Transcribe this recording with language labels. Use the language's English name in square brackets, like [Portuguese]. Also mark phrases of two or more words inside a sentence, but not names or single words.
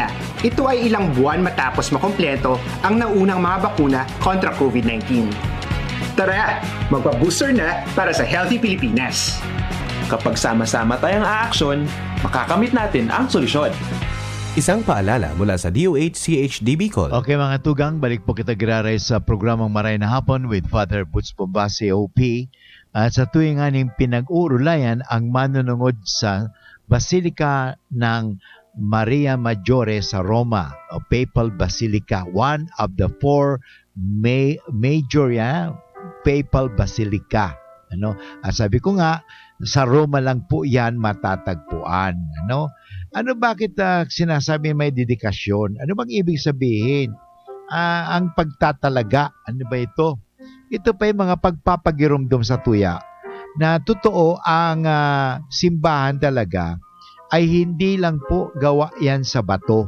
[Filipino] Ito ay ilang buwan matapos makompleto ang naunang mga bakuna kontra COVID-19. Tara, magpa-booster na para sa Healthy Pilipinas. Kapag sama-sama tayong aaksyon, makakamit natin ang solusyon. Isang paalala mula sa DOH-CHD Bicol. [Bikol] Okay mga tugang, balik po kita giraray sa programang Maray na Hapon with Father Butz Bombase OP. [Filipino] At sa tuwing aning pinag-uulayan ang manunungod sa Basilica ng Maria Maggiore sa Roma, o Papal Basilica, [English] one of the 4 major [Filipino] yan, Papal Basilica. Ano? At sabi ko nga, sa Roma lang po yan matatagpuan. Ano? Bakit sinasabi may dedikasyon? Ano bang ibig sabihin? Ang pagtatalaga. Ano ba ito? Ito pa yung mga pagpapagirumdum sa tuya na totoo ang simbahan talaga ay hindi lang po gawa yan sa bato.